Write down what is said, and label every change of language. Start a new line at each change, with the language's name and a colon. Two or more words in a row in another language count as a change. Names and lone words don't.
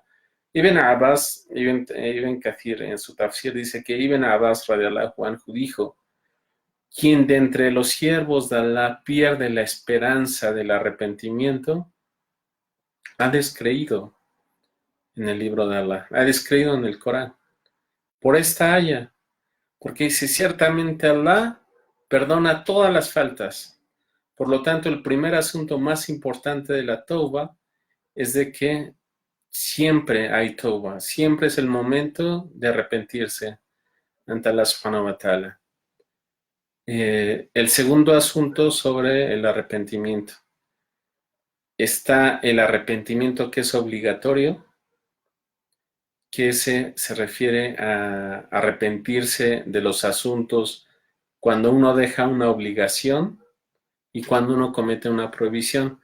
Spanish: Ibn Abbas, Ibn Kathir, en su tafsir, dice que Ibn Abbas,
Arabic: رضي الله عنه,
Spanish: dijo: quien de entre los siervos de Allah pierde la esperanza del arrepentimiento, ha descreído en el libro de Allah, ha descreído en el Corán, por esta haya, porque dice: ciertamente Allah perdona todas las faltas. Por lo tanto, el primer asunto más importante de la tauba es de que siempre hay tauba, siempre es el momento de arrepentirse ante Allah
Arabic: سبحانه وتعالى.
Spanish: El segundo asunto sobre el arrepentimiento. Está el arrepentimiento que es obligatorio, que ese se refiere a arrepentirse de los asuntos cuando uno deja una obligación y cuando uno comete una prohibición.